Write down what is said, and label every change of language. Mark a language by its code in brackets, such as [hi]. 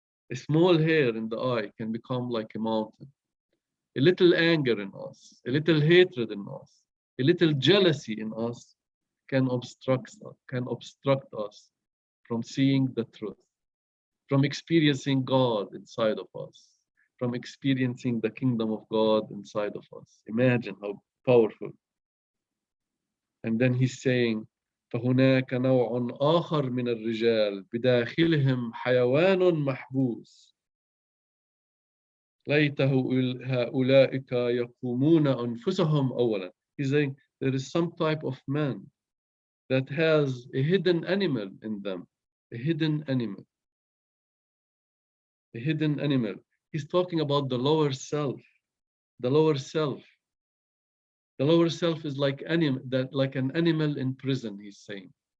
[en] A small hair in the eye can become like a mountain. A little anger in us, a little hatred in us, a little jealousy in us can obstruct us from seeing the truth, from experiencing God inside of us, from experiencing the kingdom of God inside of us. Imagine how powerful. And then he's saying, [ar] فهناك نوع آخر من الرجال بداخلهم حيوان محبوس. ليته هؤلاء يقومون أنفسهم أولا. [en] He's saying there is some type of man that has a hidden animal in them, a hidden animal. A hidden animal. He's talking about the lower self. The lower self. The lower self is like an animal in prison, he's saying.